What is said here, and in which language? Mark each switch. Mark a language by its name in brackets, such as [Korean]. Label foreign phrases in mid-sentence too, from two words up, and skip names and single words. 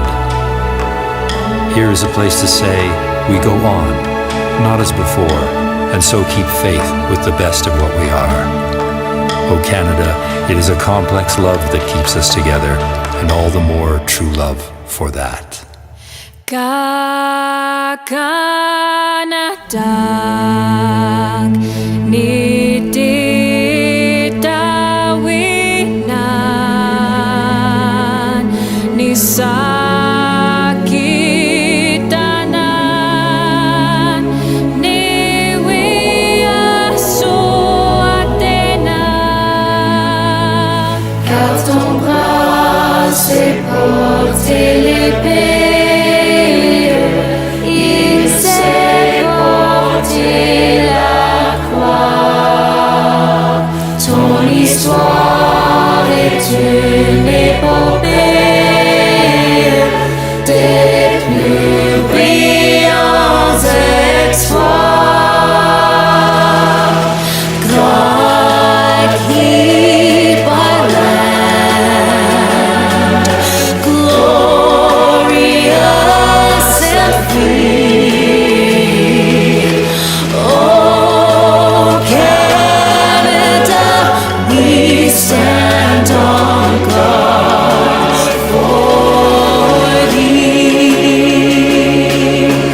[English] Here is a place to say, we go on, not as before, and so keep faith with the best of what we are. Oh Canada, it is a complex love that keeps us together, and all the more true love for that. [Cree] Kakanak ni titawinan ni sakitanan ni wiasuatena. [French] Car ton bras s'est porté l'épée. L'histoire est une épopée des plus brillants exploits. [English] God keep our land glorious and free. Oh, Canada, we stand on guard for thee.